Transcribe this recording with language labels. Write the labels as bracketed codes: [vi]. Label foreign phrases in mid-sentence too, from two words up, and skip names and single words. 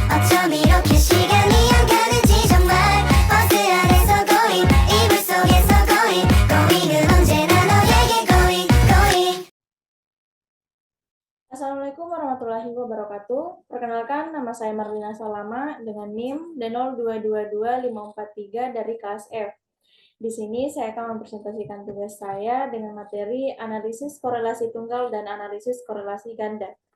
[ko] 어쩜 이렇게 시간이 안 가는지 정말 버스 안에서 고잉 이불 속에서 고잉은 언제나 너에게 고잉. [ar] السلام عليكم ورحمة الله وبركاته. [id] Perkenalkan, nama saya Marlina Salama dengan NIM D02225543 dari kelas F. Di sini saya akan mempresentasikan tugas saya dengan materi analisis korelasi tunggal dan analisis korelasi ganda.